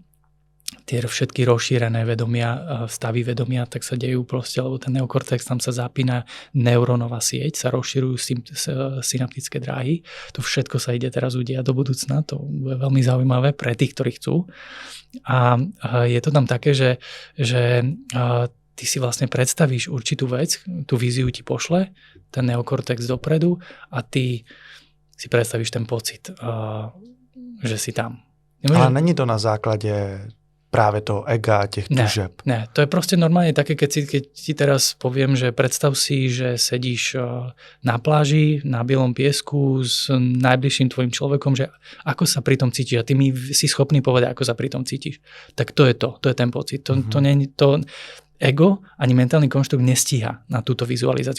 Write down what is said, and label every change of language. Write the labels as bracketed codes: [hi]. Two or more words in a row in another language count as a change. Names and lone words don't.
[sk] Tie všetky rozšírené vedomia, stavy vedomia, tak sa dejú proste, lebo ten neokortex, tam sa zapína neurónová sieť, sa rozširujú synaptické dráhy. To všetko sa ide teraz udiať do budúcna, to bude veľmi zaujímavé pre tých, ktorí chcú. A je to tam také, že ty si vlastne predstavíš určitú vec, tú víziu ti pošle, ten neokortex dopredu a ty si predstavíš ten pocit, že si tam. [cs] Ale není to na základě právě toho ega, těch tužeb. Ne, [sk] to je proste normálne také, keď ti teraz poviem, že predstav si, že sedíš na pláži, na bielom piesku s najbližším tvojim človekom, že ako sa pri tom cítiš a ty mi si schopný povedať, ako sa pri tom cítiš. Tak to je ten pocit. To ego ani mentálny konštrukt nestíha na túto vizualizáciu.